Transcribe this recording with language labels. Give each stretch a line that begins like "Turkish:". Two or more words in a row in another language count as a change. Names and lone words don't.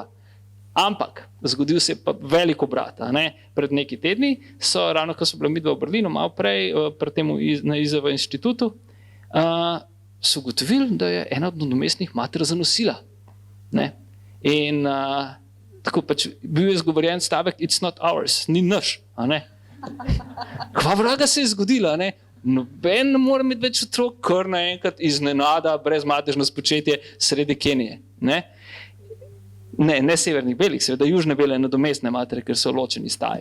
Slovenian: Ampak zgodil se je pa velik obrat. Pred nekaj tedni so, ravno ko so bila midva v Berlinu, malo prej, pri tem na IZV inštitutu, so ugotovili, da je ena od nadomestnih mater zanosila. In tako pač bil je izgovorjen stavek,
English: it's not ours,
Slovenian: ni naš. Kva vraga se je zgodila? Noben ne more imeti več otrok, kar naenkrat iznenada, brez materno spočetje sredi Kenije. Ne severnih belih, seveda južne bele nadomestne matere, ker so ločeni staji.